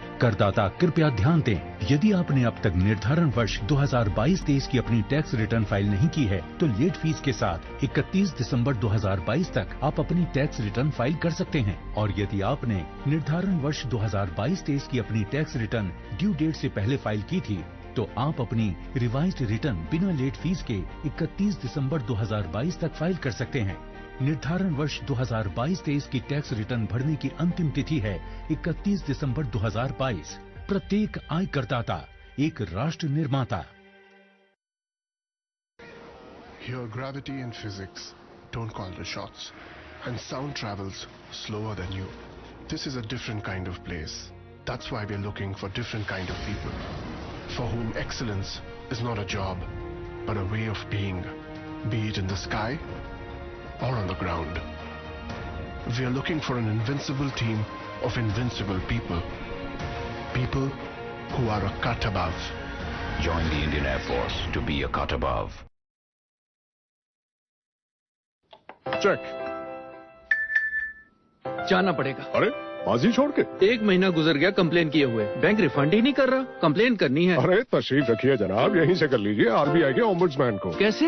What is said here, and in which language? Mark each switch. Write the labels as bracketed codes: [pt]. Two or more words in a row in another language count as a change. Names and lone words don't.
[hi] करदाता कृपया ध्यान दें, यदि आप ने अब तक निर्धारण वर्ष 2022-23 की अपनी [en] tax return file [hi] नहीं की है तो [en] late fee [hi] के साथ 31 दिसंबर 2022 तक आप अपनी [en] tax return file [hi] कर सकते हैं, और यदि आप ने निर्धारण वर्ष 2022-23 की अपनी [en] tax return due date [hi] से पहले फ़ाइल की थी तो आप अपनी [en] revised return [hi] बिना [en] late fee [hi] के 31 दिसंबर 2022 तक फ़ाइल कर सकते हैं. निर्धारण वर्ष 2022-23 की [en] tax return [hi] भरने की अंतिम तिथि है 31 दिसंबर 2022. प्रत्येक आय करदाता एक राष्ट्र निर्माता। [en] Here gravity and physics don't call the shots, and sound travels slower than you. This is a different kind of place. That's why we're looking for different kind of people, for whom excellence is not a job, but a way of being, be it in the sky or on the ground. We are looking for an invincible team of invincible people. People who are a cut above. Join the Indian Air Force to be a cut above. [hi] चेक। जाना पड़ेगा। अरे बाजी छोड़ के 1 महीना गुजर गया कंप्लेन किए हुए, बैंक रिफंड ही नहीं कर रहा। कंप्लेन करनी है। अरे तशरीफ रखिए जनाब, यहीं से कर लीजिए आरबीआई के ओम्बुड्समैन को। कैसे?